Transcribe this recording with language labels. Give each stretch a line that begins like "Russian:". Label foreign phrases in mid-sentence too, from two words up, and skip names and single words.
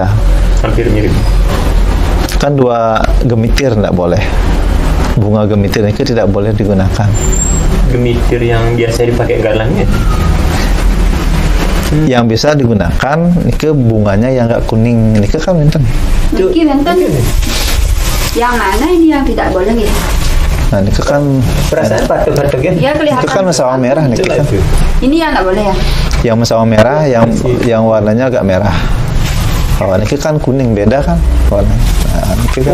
Indonesian: hampir mirip. Kan dua gemitir tidak boleh. Bunga gemitir itu tidak boleh digunakan. Gemitir yang biasa dipakai galangnya. Yang bisa digunakan itu bunganya yang enggak kuning. Ini kan benten.
Balinese: Niki benten.
Indonesian: Yang mana ini yang tidak boleh ya? Nah, ini kan perasaan batuk-batuk ya. Ya, kelihatan. Itu kan masawa merah nih kan. Ini yang enggak boleh ya? Yang masawa merah, yang warnanya agak merah. Kalau ini kan kuning, beda kan warna. Nah, kan